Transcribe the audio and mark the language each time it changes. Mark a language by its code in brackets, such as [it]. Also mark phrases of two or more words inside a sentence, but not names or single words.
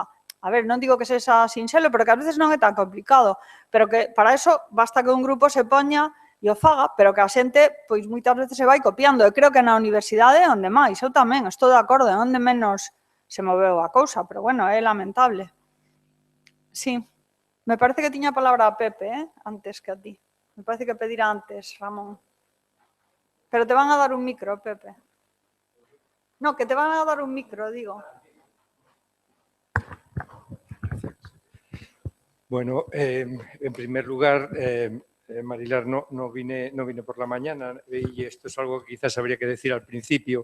[gl] A ver, non digo que sexa sinxelo, pero que ás veces non é tan complicado, pero que para eso basta que un grupo se poña e o faga, pero que a xente, pois, moitas veces se vai copiando. Eu creo que na universidade é onde máis, eu tamén, estou de acordo, é onde menos se moveu a cousa, pero, bueno, é lamentable. Sí, me parece que tiña a palabra a Pepe, antes que a ti. Me parece que pedira antes, Ramón. [es] Pero te van a dar un micro, Pepe. No, que te van a dar un micro, digo. Bueno, en primer lugar, Marilar, no vine por la mañana y esto es algo que quizás habría que decir al principio.